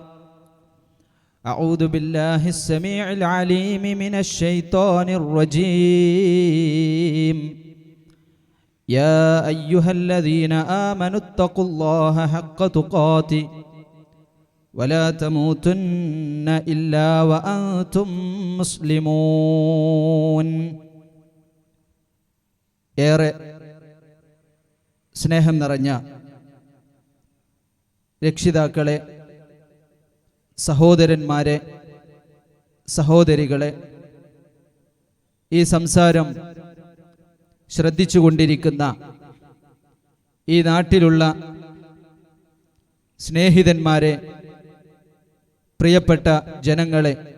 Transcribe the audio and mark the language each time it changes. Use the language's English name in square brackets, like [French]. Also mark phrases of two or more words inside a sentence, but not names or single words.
[Arabic] أعوذ بالله السميع العليم من الشيطان الرجيم يا أيها الذين آمنوا اتقوا الله حق تقاته ولا تموتن إلا وأنتم [Malayalam] مسلمون ഏറെ സ്നേഹം നിറഞ്ഞ രക്ഷിതാക്കളെ, സഹോദരന്മാരെ, സഹോദരികളെ, ഈ സംസാരം ശ്രദ്ധിച്ചുകൊണ്ടിരിക്കുന്ന ഈ നാട്ടിലുള്ള സ്നേഹിതന്മാരെ, പ്രിയപ്പെട്ട ജനങ്ങളെ,